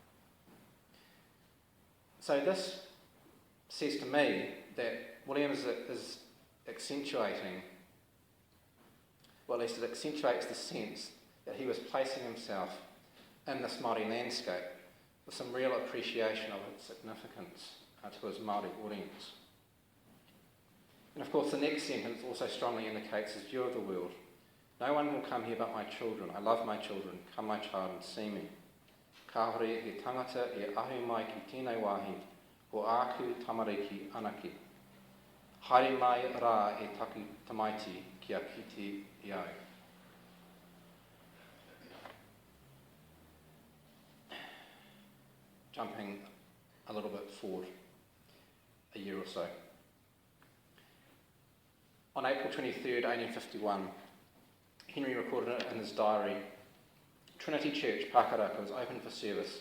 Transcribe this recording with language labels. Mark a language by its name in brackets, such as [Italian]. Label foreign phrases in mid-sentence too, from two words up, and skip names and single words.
[English] So this says to me that Williams is accentuating, well, at least it accentuates the sense that he was placing himself in this Māori landscape with some real appreciation of its significance to his Māori audience. And of course the next sentence also strongly indicates his view of the world. "No one will come here but my children. I love my children. Come, my child, and see me. [Māori] Ka hore he tangata e ahu mai ki tēnei wāhi, o āku tamariki anaki. Haere mai rā e taku tamaiti kia kite iau." [English] Jumping a little bit forward, a year or so. On April 23rd, 1851, Henry recorded it in his diary, "Trinity Church, Pakaraka, was open for service.